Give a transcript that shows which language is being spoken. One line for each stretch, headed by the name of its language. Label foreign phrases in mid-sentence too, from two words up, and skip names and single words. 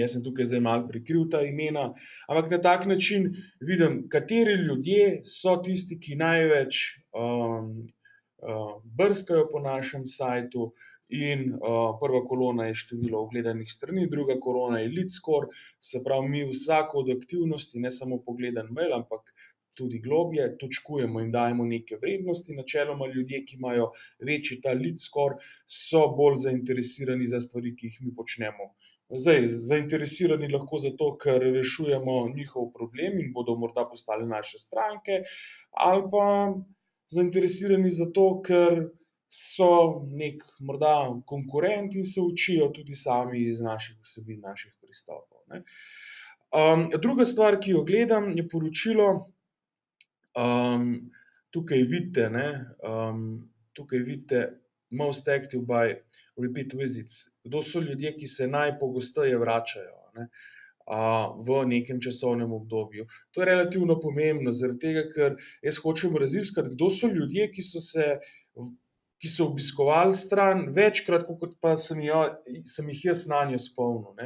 Slovenian: Jaz sem tukaj zdaj malo prikril ta imena, ampak na tak način vidim, kateri ljudje so tisti, ki največ brskajo po našem sajtu in prva kolona je število ogledanih strani, druga kolona je
English: lead score,
Slovenian: se pravi, mi vsako od aktivnosti, ne samo pogledan mail, ampak tudi globlje, točkujemo in dajemo neke vrednosti. Načeloma ljudje, ki imajo večji ta
English: lead score,
Slovenian: so bolj zainteresirani za stvari, ki jih mi počnemo. Zdaj, zainteresirani lahko zato, ker rešujemo njihov problem in bodo morda postali naše stranke, ali pa zainteresirani zato, ker so nek morda konkurent in se učijo tudi sami iz naših vsebin, naših pristopov, ne. Druga stvar, ki jo gledam, je poročilo. Tukaj vidite, tukaj vidite
English: most active by repeat visits.
Slovenian: Kdo so ljudje, ki se najpogosteje vračajo, ne, v nekem časovnem obdobju. To je relativno pomembno, zaradi tega, ker jaz hočem raziskati, kdo so ljudje, ki so obiskovali stran večkrat, kot pa sem jih jaz nanjo spomnil, ne.